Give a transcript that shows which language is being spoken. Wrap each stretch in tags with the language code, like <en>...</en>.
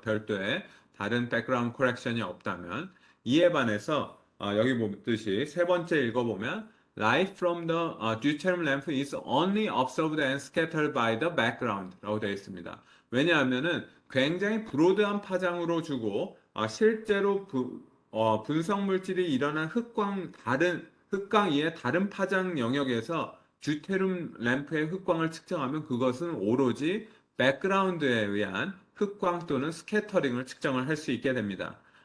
<ko>별도의 다른 백그라운드 커렉션이 없다면 이에 반해서 여기 보듯이 세 번째 읽어보면</ko> <en>light from the deuterium lamp is only observed and scattered by the background라고</en> <ko>되어 있습니다. 왜냐하면은 굉장히 브로드한 파장으로 주고 실제로 분석 물질이 일어난 흑광 이의 다른 파장 영역에서 듀테륨 램프의 흑광을 측정하면 그것은 오로지 백그라운드에 의한 흑광 또는 스캐터링을 측정을 할 수 있게 됩니다.</ko>